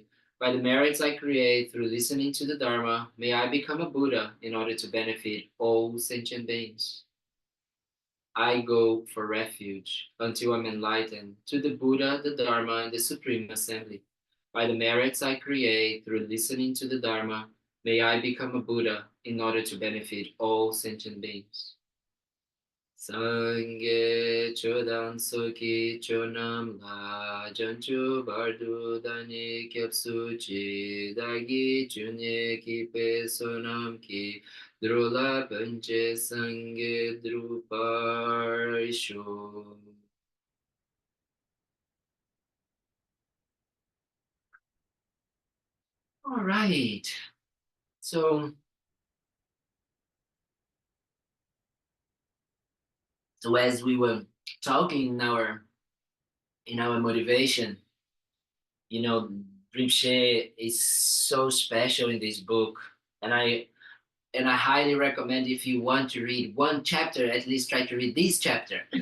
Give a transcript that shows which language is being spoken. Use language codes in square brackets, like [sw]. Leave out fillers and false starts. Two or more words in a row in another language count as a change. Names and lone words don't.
[en] By the merits I create through listening to the Dharma, may I become a Buddha in order to benefit all sentient beings. I go for refuge until I'm enlightened to the Buddha, the Dharma, and the Supreme Assembly. By the merits I create through listening to the Dharma, may I become a Buddha in order to benefit all sentient beings. [bo] སངས་རྒྱས་ཆོས་དང་ཚོགས་ཀྱི་མཆོག་རྣམས་ལ། བྱང་ཆུབ་བར་དུ་བདག་ནི་སྐྱབས་སུ་མཆི། བདག་གིས་ཆོས་ཉན་པའི་བསོད་ནམས་ཀྱིས། འགྲོ་ལ་ཕན་ཕྱིར་སངས་རྒྱས་འགྲུབ་པར་ཤོག. [en] All right. So as we were talking in our motivation, you know, Rinpoche is so special in this book, and I highly recommend, if you want to read one chapter, at least try to read this chapter.